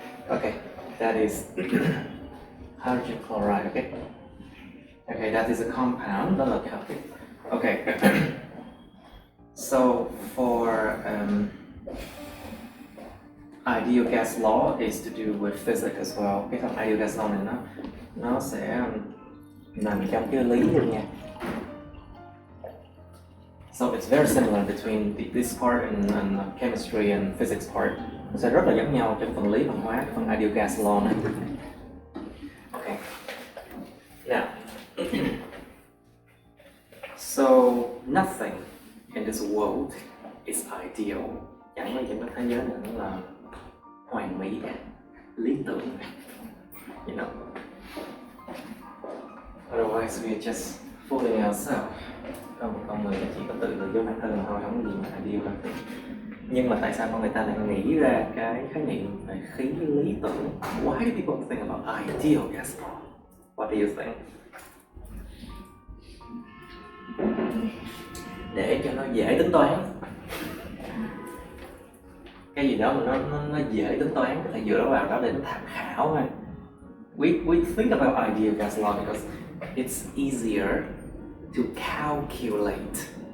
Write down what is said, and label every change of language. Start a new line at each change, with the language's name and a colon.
English: Okay, that is hydrogen chloride. Okay. Okay, that is a compound. Don't look at it. Okay. So for ideal gas law is to do with physics as well.
Vietnamese: Cái phần ideal gas law này nó sẽ nằm trong cái lý luôn nha.
English: So it's very similar between this part and chemistry and physics part.
Vietnamese: Nó sẽ rất là giống nhau trong phần lý văn hóa, phần ideal gas law này.
English: Okay. Now, so nothing in this world is ideal.
Vietnamese: Chẳng có gì trên thế giới này nó là hoàn mỹ cả, lý tưởng, you know.
English: Otherwise we are just fooling ourselves.
Vietnamese: Con người chỉ có tự lừa dối bản thân mà thôi, không có gì mà ideal cả. Nhưng mà tại sao con người ta lại nghĩ ra cái khái niệm về khí lý tưởng?
English: Why do people think about ideal gas law? What do you think?
Vietnamese: Để cho nó dễ tính toán. Cái gì đó mà nó dễ tính toán, có thể dựa vào đó để nó tham khảo thôi.
English: We think about ideal gas law because it's easier to calculate.